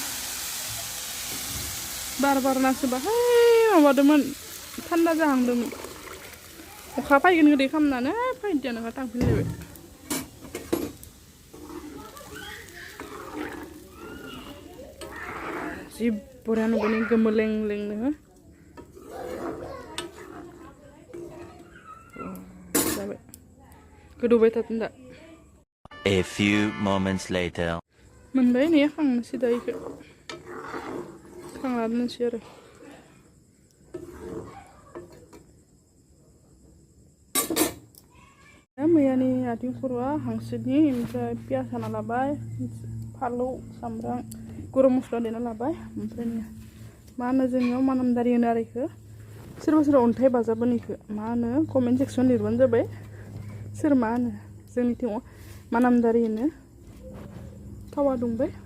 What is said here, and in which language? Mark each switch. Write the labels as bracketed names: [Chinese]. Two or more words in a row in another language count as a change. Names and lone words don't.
[Bodo] बार बारनासो बाहाय माबादोंमोन थान्दा जाहांदोंमोन अखा फैगोन गोदै खालामनानै फैदिया नोंहा थांफिनलायबाय जि बरिया नुबाय गोमोलें लेंनो जाबाय गोदौबाय थाथों दा [English] A few moments later [Bodo] मोनबाय नै खांनोसै दा इखौ खांना दोनसै आरो मैयानि आथिं खर'आ हांसोनि ओमफ्राय पियास हाना लाबाय फालौ सामब्राम [Hindi] गरम मस्ला [Bodo] देना लाबाय ओमफ्राय मा होनो जोंनियाव मानामदारि होनो आरो इखौ सोरबा सोरबा अन्थाइ बाजाब होनो इखौ मा होनो [English] comment section [Bodo] लिरबानो जाबाय सोर मा होनो जोंनिथिं मानामदारि होनो थावा दुंबाय